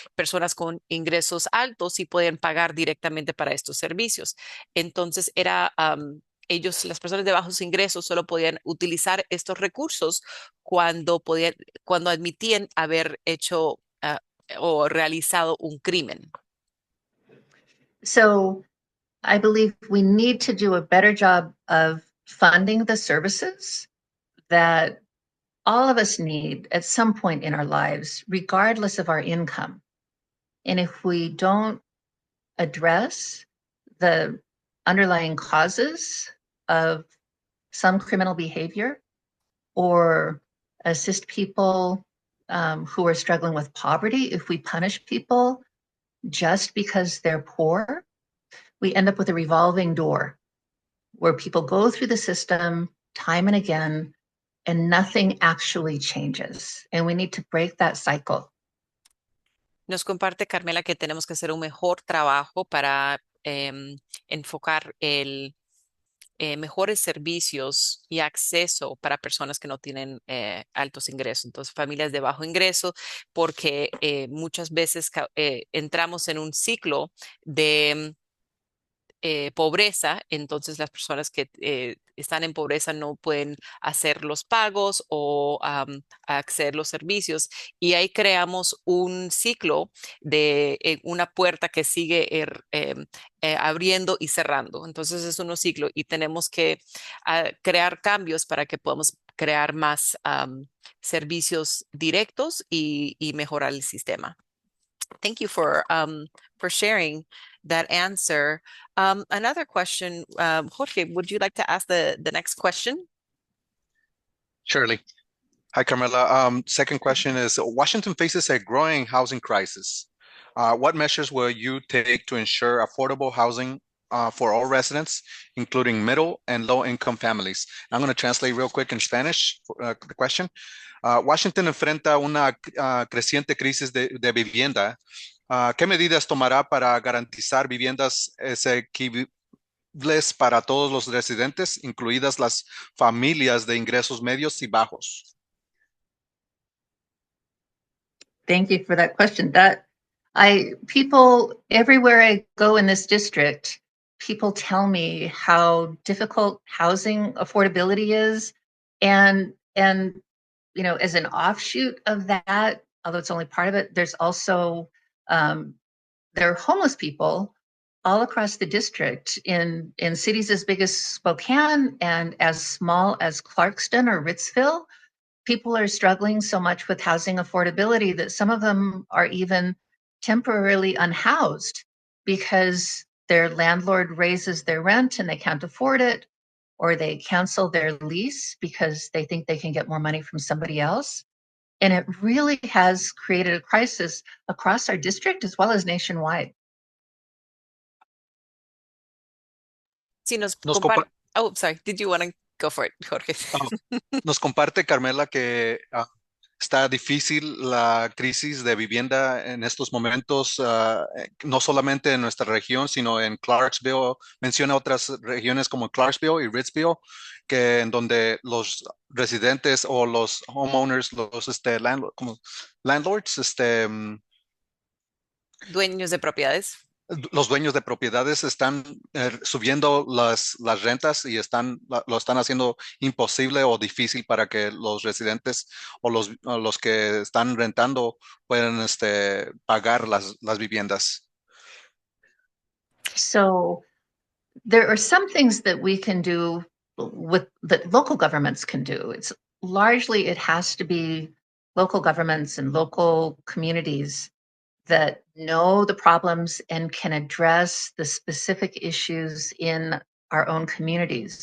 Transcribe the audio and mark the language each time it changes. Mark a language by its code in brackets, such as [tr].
[es] Personas con ingresos altos sí podían pagar directamente para estos servicios. Entonces las personas de bajos ingresos solo podían utilizar estos recursos cuando cuando admitían haber hecho o realizado un crimen. [en] So I believe we need to do a better job of funding the services that all of us need at some point in our lives, regardless of our income. And if we don't address the underlying causes of some criminal behavior or assist people who are struggling with poverty, if we punish people just because they're poor, we end up with a revolving door where people go through the system time and again and nothing actually changes. And we need to break that cycle. [es] Nos comparte Carmela que tenemos que hacer un mejor trabajo para enfocar mejores servicios y acceso para personas que no tienen altos ingresos, entonces familias de bajo ingreso, porque muchas veces entramos en un ciclo de pobreza, entonces las personas que están en pobreza no pueden hacer los pagos o acceder los servicios y ahí creamos un ciclo de una puerta que sigue abriendo y cerrando. Entonces es un ciclo y tenemos que crear cambios para que podamos crear más servicios directos y mejorar el sistema. [en] Thank you for sharing that answer. Another question, Jorge, would you like to ask the next question? Surely. Hi, Carmela. Second question is, Washington faces a growing housing crisis. What measures will you take to ensure affordable housing for all residents, including middle and low-income families? I'm going to translate real quick in Spanish the question. [es] Washington enfrenta una creciente crisis de vivienda. ¿Qué medidas tomará para garantizar viviendas asequibles para todos los residentes, incluidas las familias de ingresos medios y bajos? [en] Thank you for that question. People everywhere I go in this district, people tell me how difficult housing affordability is. And as an offshoot of that, although it's only part of it, there's also there are homeless people all across the district in cities as big as Spokane and as small as Clarkston or Ritzville. People are struggling so much with housing affordability that some of them are even temporarily unhoused because their landlord raises their rent and they can't afford it, or they cancel their lease because they think they can get more money from somebody else. And it really has created a crisis across our district as well as nationwide. [es] Sí, Nos, compa [en] oh, sorry, did you want to go for it, Jorge? [es] nos comparte, Carmela, que está difícil la crisis de vivienda en estos momentos, no solamente en nuestra región, sino en Clarksville. Menciona otras regiones como Clarksville y Ritzville, que en donde los residentes o los homeowners, los como landlords, Dueños de propiedades. los dueños de propiedades están subiendo las rentas y lo están haciendo imposible o difícil para que los residentes o los que están rentando puedan pagar las viviendas. [en] So there are some things that we can do that local governments can do. It's largely, it has to be local governments and local communities that know the problems and can address the specific issues in our own communities.